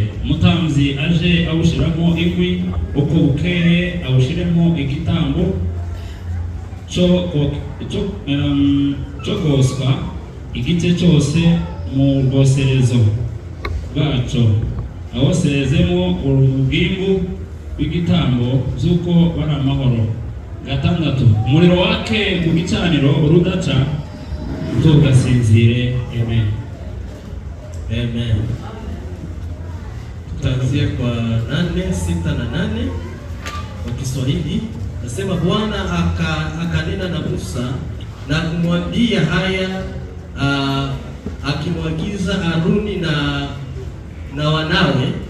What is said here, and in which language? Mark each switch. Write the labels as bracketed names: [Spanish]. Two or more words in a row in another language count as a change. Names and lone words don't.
[Kinyarwanda] Umutamzi aje awushiramo inkwi, uko bukeye awushiremo igitambo cyo goswa, igice cyose mu rwoserezo bwaco, awoserezemo urugimbu rw'igitambo by'uko bari amahoro. Gatandatu, umuriro wake ku gicaniro urudaca, ntugasinzire. Amen. Amen. [Swahili] Tutaanzia kwa 8:6 na 8 kwa Kiswahili. Nasema Bwana akanena na Musa na kumwambia haya, akimwagiza Haruni na wanawe,